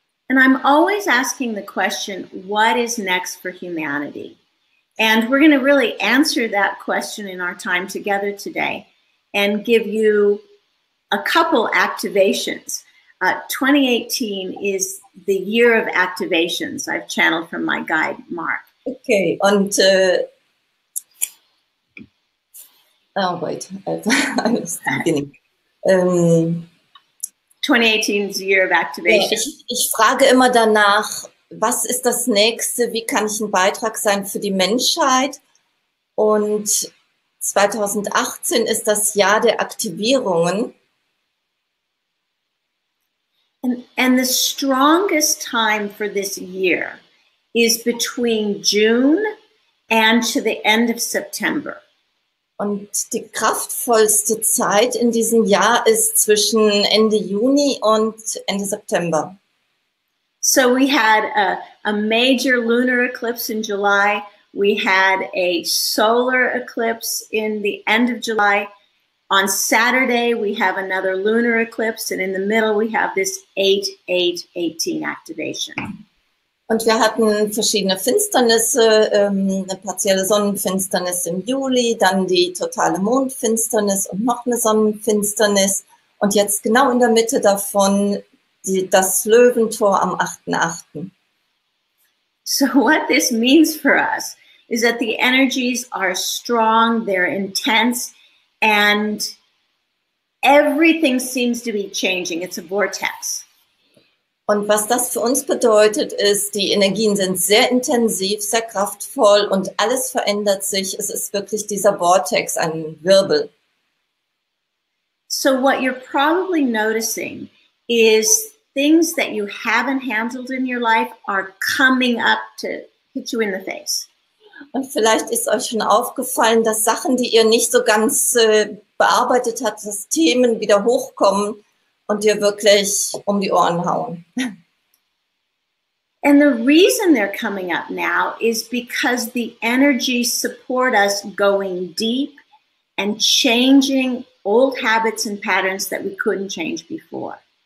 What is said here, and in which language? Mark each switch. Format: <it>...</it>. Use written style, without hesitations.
<en>And I'm always asking the question, what is next for humanity? And we're going to really answer that question in our time together today and give you a couple activations. 2018 is the year of activations. I've channeled from my guide, Mark. Okay, und oh wait, I was beginning. 2018 is the year of activation.</en> <de>Ja, ich frage immer danach, was ist das Nächste? Wie kann ich ein Beitrag sein für die Menschheit? Und 2018 ist das Jahr der Aktivierungen.</de> <en>And the strongest time for this year is between June and to the end of September.</en> <de>Und die kraftvollste Zeit in diesem Jahr ist zwischen Ende Juni und Ende September.</de> <en>So we had a major lunar eclipse in July. We had a solar eclipse in the end of July. On Saturday, we have another lunar eclipse. And in the middle, we have this 8-8-18 activation.</en> <de>Und wir hatten verschiedene Finsternisse, eine partielle Sonnenfinsternis im Juli, dann die totale Mondfinsternis und noch eine Sonnenfinsternis. Und jetzt genau in der Mitte davon das Löwentor am 8.8.</de> <en>So what this means for us is that the energies are strong, they're intense, and everything seems to be changing. It's a vortex.</en> <de>Und was das für uns bedeutet, ist, die Energien sind sehr intensiv, sehr kraftvoll und alles verändert sich. Es ist wirklich dieser Vortex, ein Wirbel.</de> <en>So what you're probably noticing is things that you haven't handled in your life are coming up to hit you in the face.</en> <de>Und vielleicht ist euch schon aufgefallen, dass Sachen, die ihr nicht so ganz bearbeitet habt, dass Themen wieder hochkommen und dir wirklich um die Ohren hauen.</de> <en>And the reason they're coming up now is because the energies support us going deep and changing old habits and patterns that we couldn't change before.</en>